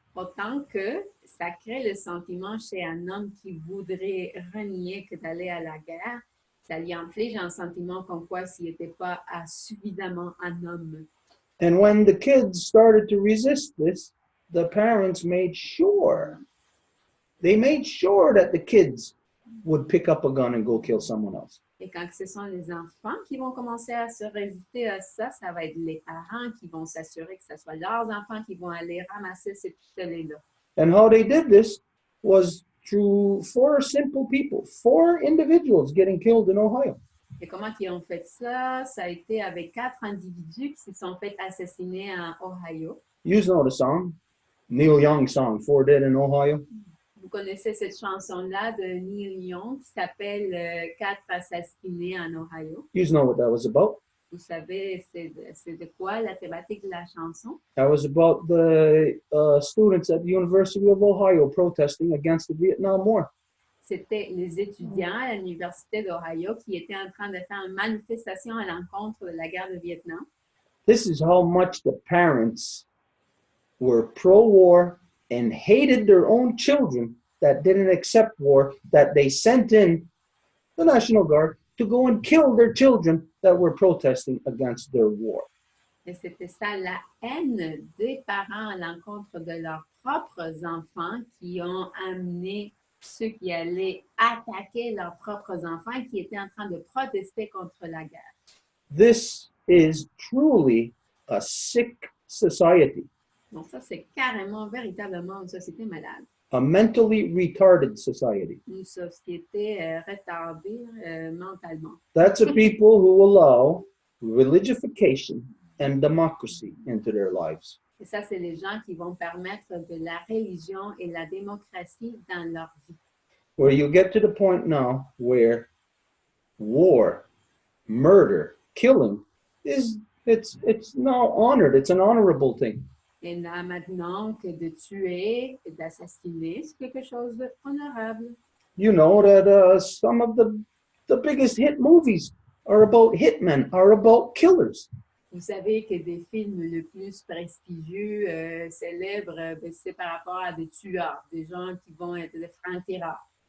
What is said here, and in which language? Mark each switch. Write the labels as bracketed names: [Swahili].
[French] Autant que ça crée le sentiment chez un homme qui voudrait renier que d'aller à la guerre, ça lui inflige un sentiment comme quoi s'il n'était pas suffisamment un homme. [English] And when the kids started to resist this, the parents made sure that the kids would pick up a gun and go kill someone else. [French] Et quand ce sont les enfants qui vont commencer à se résister à ça, ça va être les parents qui vont s'assurer que ce soit leurs enfants qui vont aller ramasser ces pistolets-là. [English] And how they did this was through 4 simple people, 4 individuals getting killed in Ohio. [French] Et comment ils ont fait ça? Ça a été avec 4 individus qui se sont fait assassiner en Ohio. [English] You know the song, Neil Young's song, 4 Dead in Ohio. [French] Vous connaissez cette chanson-là de Neil Young qui s'appelle 4 assassinés en Ohio. [English] You know what that was about. [French] Vous savez, c'est de quoi la thématique de la chanson? [English] That was about the students at the University of Ohio protesting against the Vietnam War. [French] C'était les étudiants à l'Université d'Ohio qui étaient en train de faire une manifestation à l'encontre de la guerre du Vietnam. [English] This is how much the parents were pro-war and hated their own children that didn't accept war, that they sent in the National Guard to go and kill their children that were protesting against their war. [French] Et c'était ça, la haine des parents à l'encontre de leurs propres enfants qui ont amené ceux qui allaient attaquer leurs propres enfants qui étaient en train de protester contre la guerre. [English] This is truly a sick society, [French] Donc ça, c'est carrément, véritablement une société malade. [English] a mentally retarded society. [French] Une société retardée mentalement. [English] That's a people who allow religification and democracy into their lives. [French] Et ça, c'est les gens qui vont permettre de la religion et la démocratie dans leur vie. [English] Where you get to the point now where war, murder, killing it's now honored. It's an honorable thing. [French] Et là, maintenant que de tuer et d'assassiner, c'est quelque chose d'honorable. [English] You know that some of the biggest hit movies are about hitmen, are about killers. [French] Vous savez que des films les plus prestigieux, célèbres, c'est par rapport à des tueurs, des gens qui vont être des francs-tireurs.